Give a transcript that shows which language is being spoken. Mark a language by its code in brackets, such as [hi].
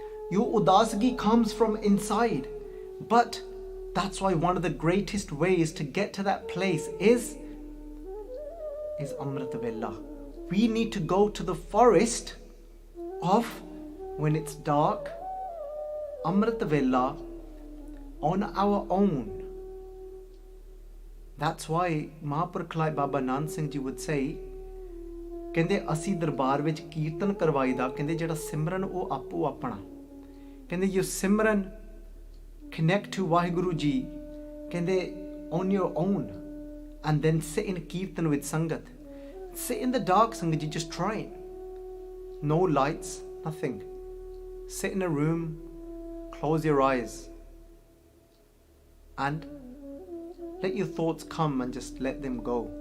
[en] Your udasgi comes from inside. But that's why one of the greatest ways to get to that place is Amrit Vela. We need to go to the forest of when it's dark, Amrit Vela, on our own. That's why Mahaprabhu Baba Nand Singh Ji would say, [pa] ਕਹਿੰਦੇ ਅਸੀਂ ਦਰਬਾਰ ਵਿੱਚ ਕੀਰਤਨ ਕਰਵਾਈਦਾ, ਕਹਿੰਦੇ ਜਿਹੜਾ ਸਿਮਰਨ ਉਹ ਆਪੋ ਆਪਣਾ. [en] ਕਹਿੰਦੇ you simran, connect to Vaheguru Ji, ਕਹਿੰਦੇ on your own, and then sit in kirtan with Sangat. Sit in the dark, Sangat Ji, just try it. No lights, nothing. Sit in a room, close your eyes, and let your thoughts come and just let them go.